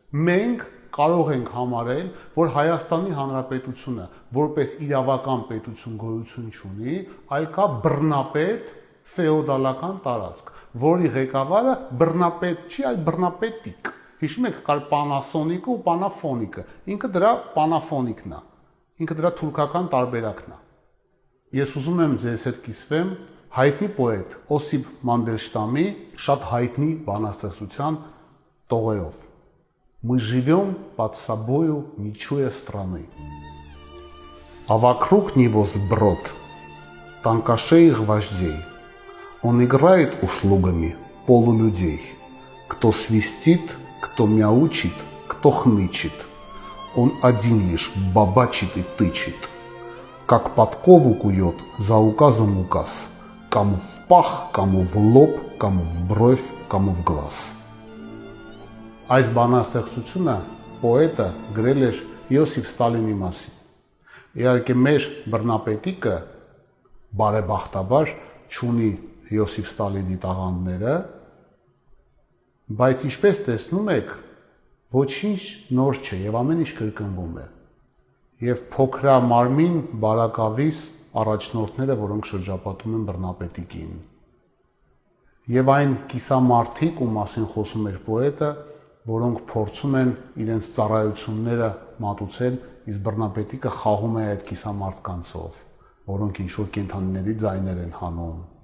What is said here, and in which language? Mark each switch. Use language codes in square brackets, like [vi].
[hy] մենք կարող ենք համարել, որ Հայաստանի Հանրապետությունը որպես իրավական պետություն գոյություն չունի, այլ կա բռնապետ ֆեոդալական տարածք, որի ղեկավարը բռնապետ չի, այլ բռնապետիկ։ Հիշում եք, կար Պանասոնիկը ու Պանաֆոնիկը, ինքը դրա Պանաֆոնիկն է, ինքը դրա թուրքական տարբերակն է։ Ես ուզում եմ ձեզ հետ կիսվեմ հայտնի պոետ Օսիպ Մանդելշտամի շատ հայտնի բանաստեղծության տողերով։ [ru] Мы живем под собою, не чуя страны. А вокруг него сброд тонкошеих вождей. Он играет услугами полулюдей. Кто свистит, кто мяучит, кто хнычет. Он один лишь бабачит и тычет. Как подкову кует за указом указ. Кому в пах, кому в лоб, кому в бровь, кому в глаз. [hy] Այս բանաստեղծությունը պոետը գրել էր Յոսիֆ Ստալինի մասին։ Իհարկե մեր բռնապետիկը բարեբախտաբար չունի Յոսիֆ Ստալինի տաղանդները, բայց ինչպես տեսնում եք, ոչինչ նոր չէ եւ ամեն ինչ կրկնվում է։ Եվ փոքրամարմին բարակավիս առաջնորդները, որոնք շրջապատում են բռնապետիկին։ Եվ այն կիսամարտիկ, ում մասին խոսում էր պոետը, որոնք փորձում են իրենց ծառայությունները մատուցել, իսկ բռնապետիկը խաղում է այդ կիսամարտկանցով, որոնք ինչ-որ կենդանիների ձայներ են հանում։